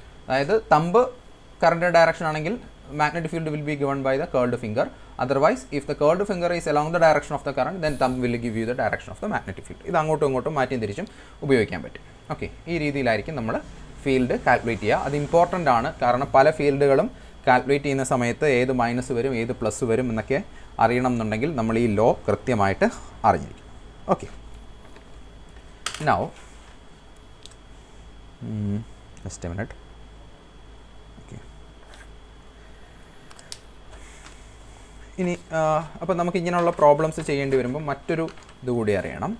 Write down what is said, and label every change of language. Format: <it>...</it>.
<ml>അതായത് thumb കറണ്ടിൻ്റെ direction ആണെങ്കിൽ</ml> <en>magnetic field will be given by the curled finger. Otherwise, if the curled finger is along the direction of the current, then thumb will give you the direction of the magnetic field.</en> <ml>ഇത് അങ്ങോട്ടും ഇങ്ങോട്ടും മാറ്റിയും തിരിച്ചും ഉപയോഗിക്കാൻ പറ്റും. Okay, ഈ രീതിയിലായിരിക്കും നമ്മൾ field calculate ചെയ്യുക. അത് ഇമ്പോർട്ടൻ്റ് ആണ്, കാരണം പല ഫീൽഡുകളും കാൽക്കുലേറ്റ് ചെയ്യുന്ന സമയത്ത് ഏത് മൈനസ് വരും ഏത് പ്ലസ് വരും എന്നൊക്കെ അറിയണം എന്നുണ്ടെങ്കിൽ നമ്മൾ ഈ ലോ കൃത്യമായിട്ട് അറിഞ്ഞിരിക്കും.</ml> <en>Okay, now just a minute.</en> <ml>ഇനി അപ്പോൾ നമുക്ക് ഇങ്ങനെയുള്ള പ്രോബ്ലംസ് ചെയ്യേണ്ടി വരുമ്പോൾ മറ്റൊരു ഇതുകൂടി അറിയണം.</ml>